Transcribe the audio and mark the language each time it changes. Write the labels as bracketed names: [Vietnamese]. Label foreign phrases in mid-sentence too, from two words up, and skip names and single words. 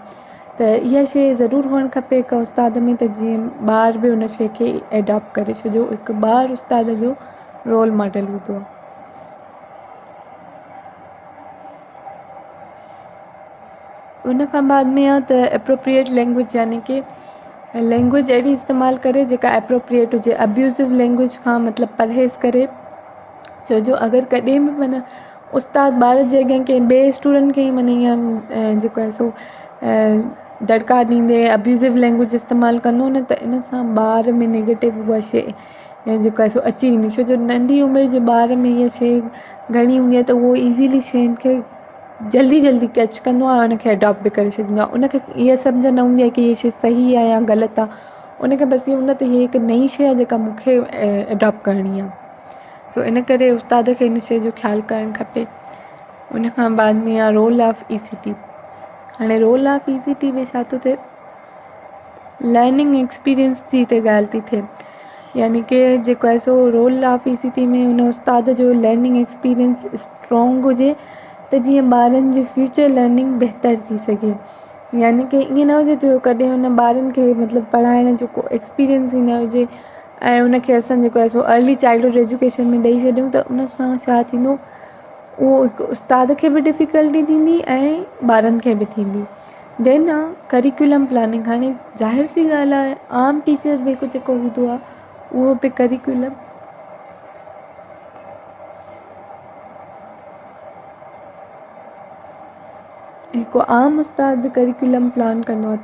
[Sindhi] त इहा शइ ज़रूरु हुअणु खपे हिकु उस्ताद में, त जीअं ॿार बि उन शइ खे एडॉप्ट करे, छो जो हिकु ॿारु उस्ताद जो [English] role model [Sindhi] हूंदो आहे। उन खां बाद में आहे त [English] appropriate language, [Sindhi] यानी कि लैंग्वेज अहिड़ी इस्तेमालु करे जेका एप्रोप्रिएट हुजे, [English] abusive language [Sindhi] खां मतिलबु परहेज़ करे। छो जो अगरि कॾहिं बि माना उस्ताद ॿार जे अॻियां कंहिं ॿिए स्टूडेंट खे ई माना ईअं जेको आहे सो दड़का ॾींदे [English] abusive language [Sindhi] इस्तेमालु कंदो न, त इन सां ॿार में नेगेटिव उहा शइ जेको आहे सो अची वेंदी। छो जो नंढी उमिरि जे ॿार में इहा शइ घणी हूंदी आहे, त उहो ईज़ीली शयुनि खे जल्दी जल्दी कैच कंदो आहे, उनखे अडॉप्ट बि करे छॾींदो आहे। उनखे इहा सम्झ न हूंदी आहे की हीअ शइ सही आहे या ग़लति आहे, उनखे बसि इहो हूंदो आहे त हीअ हिकु नई शइ आहे जेका मूंखे अडॉप्ट करणी आहे। सो इन करे उस्ताद खे इन शइ जो ख़्यालु करणु खपे। उन खां बाद में आहे [English] role of ECT. [Sindhi] हाणे [English] role of ECT [Sindhi] में छा थो थिए, [English] learning experience [Sindhi] जी हिते ॻाल्हि थी थिए, यानी कि जेको आहे सो [English] role of ECT [Sindhi] में उन उस्ताद जो [English] learning experience [Sindhi] स्ट्रॉन्ग हुजे त जीअं ॿारनि जी [English] future learning [Sindhi] बहितर थी सघे। यानी कि ईअं न हुजे त कॾहिं हुन ॿारनि खे मतिलबु पढ़ाइण जो को एक्सपीरियंस ई न हुजे ऐं उनखे असां जेको आहे सो [English] early childhood education [Sindhi] में ॾेई छॾियूं, त उन सां छा थींदो, उहो हिकु उस्ताद खे बि डिफ़िकल्टी थींदी ऐं ॿारनि खे बि थींदी। देन आहे [English] curriculum planning. [Sindhi] हाणे ज़ाहिर सी ॻाल्हि आहे, आम टीचर बि हिकु जेको हूंदो आहे उहो बि करिकुलम हिकु आम उस्ताद बि [English] curriculum plan [Sindhi] कंदो आहे।